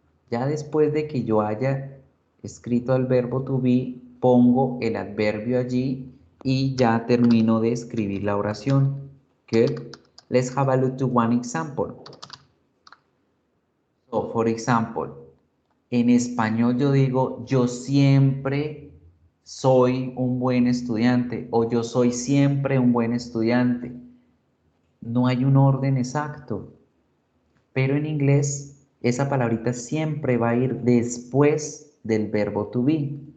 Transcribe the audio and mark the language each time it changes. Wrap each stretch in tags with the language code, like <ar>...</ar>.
<es>Ya después de que yo haya escrito el verbo to be, pongo el adverbio allí y ya termino de escribir la oración.</es> <en>Good. Let's have a look to one example. So, for example,</en> <es>en español yo digo, yo siempre soy un buen estudiante o yo soy siempre un buen estudiante. No hay un orden exacto, pero en inglés esa palabrita siempre va a ir después del verbo to be.</es>